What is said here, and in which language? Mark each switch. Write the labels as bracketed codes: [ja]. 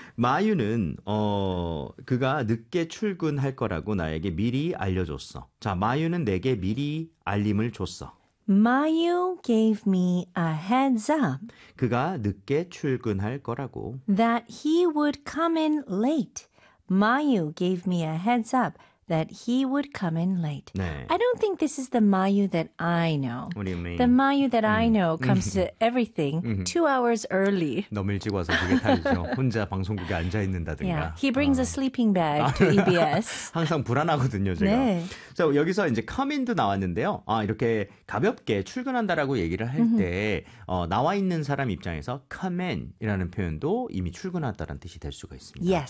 [ko] 마유는, 그가 늦게 출근할 거라고 나에게 미리 알려줬어. 자, 마유는 내게 미리 알림을 줬어. [en] Mayu gave me a heads up [ko] 그가 늦게 출근할 거라고. [en] that he would come in late. Mayu gave me a heads up that he would come in late. [ko] 네. [en] I don't think this is the Mayu that I know. What do you The mean? Mayu that I know comes to everything 2 hours early. [ko] 너무 일찍 와서 그게 탈이죠. 혼자 방송국에 앉아 [en] Yeah, [ko] 있는다든가. [en] he brings a sleeping bag to EBS. [ko] 항상 불안하거든요, 제가. 네. 자, 여기서 이제 come in도 나왔는데요. 아, 이렇게 가볍게 출근한다라고 얘기를 할 때, 나와 있는 사람 입장에서 come in이라는 표현도 이미 출근한다는 뜻이 될 수가 있습니다.